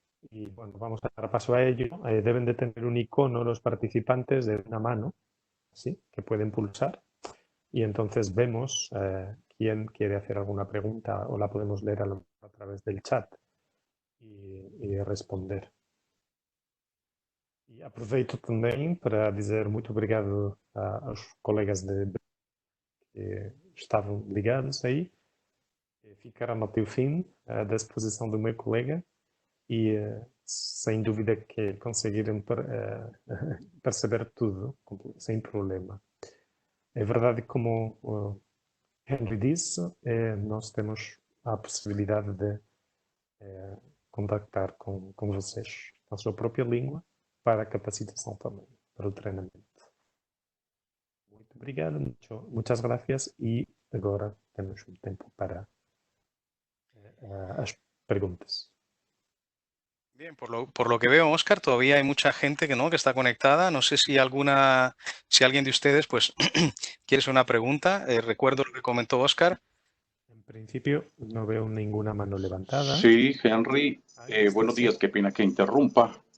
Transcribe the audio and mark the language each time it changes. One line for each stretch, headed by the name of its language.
Spanish: Y bueno, vamos a dar paso a ello. Deben de tener un icono los participantes de una mano, así, que pueden pulsar. Y entonces vemos quién quiere hacer alguna pregunta o la podemos leer a través del chat. e responder.
Portuguese: E aproveito também para dizer muito obrigado aos colegas que estavam ligados aí. Ficaram até o fim da exposição do meu colega e sem dúvida que conseguiram perceber tudo sem problema. É verdade, como o Henry disse, nós temos a possibilidade de contactar com vocês na sua própria língua para a capacitação também, para o treinamento. Muito obrigado, muitas gracias e agora temos um tempo para as preguntas.
Spanish: Bien, por lo que veo, Óscar, todavía hay mucha gente que está conectada. No sé si alguien de ustedes pues quiere hacer una pregunta. Recuerdo lo que comentó Óscar. En principio no veo ninguna mano levantada. Sí, Henry, buenos días, qué pena que interrumpa.